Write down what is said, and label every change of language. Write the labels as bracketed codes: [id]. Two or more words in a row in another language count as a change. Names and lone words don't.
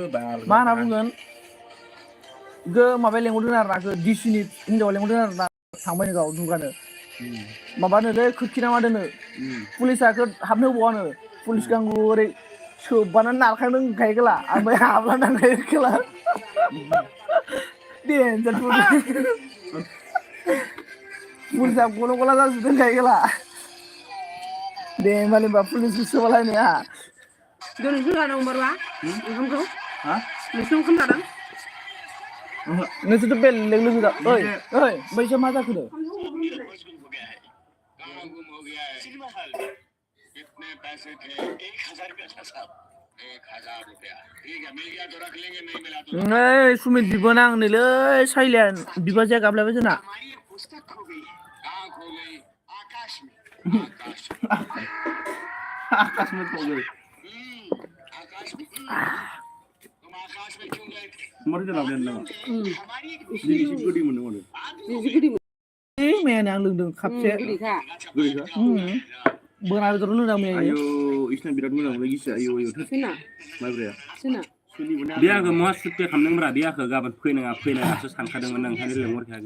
[brx] मा होनना बुंगोन गो माबाया लेंहरदों आरो ना डिसिनि हिनजावा लेंहरदों आरो ना थांबाय गाव दुगानो माबानोलै खोरखि ना मा दोनो पुलिसा हाबनो होबावानो पुलिस गांगु ओरै सोबानो नारखांदों गायगोला ओमफ्राय हाबला नांखायो खेला देन्जार पुलिसा गल गला जाजोबदों गायगोला दे होनबालाय होनबा पुलिसखौ सोबालायनाया दिनै जोंहा दंबारबा ओंखामखौ नोंसिनाव ओंखाम जादों नोंसोरथ' बेलेग लोगो जा ओइ बैसो मा जाखो [hi] कितने पैसे थे 1000 रुपया था साहब 1000 रुपया ठीक है मिल गया तो रख लेंगे नहीं मिला तो [brx] ओइ सुमित बिबोना आंनोलै साइलिया बिबाजैया गाबलायबाय जोंना [hi] हमारी पुस्तक खो गई कहाँ खो गई आकाश में आकाश में खो गई आकाश में तुम आकाश में क्यों गए थे मर गया ना हमारी एक [brx] दिनै एसे गोदै मोनो माथो मैयानो आं लोंदों खापसे गोदैखा बोना बेदर लोंदों मैया आयौ इसना बिराद मोजां मोनलाय गिसिया आयौ सोना माइब्राया सोना बे आंखौ महा सुत्ते खालामदोंब्रा बे आंखौ गाबोन फैनाङासो सानखादोंमोन ओंखायनो लेंहरखायाखैमोन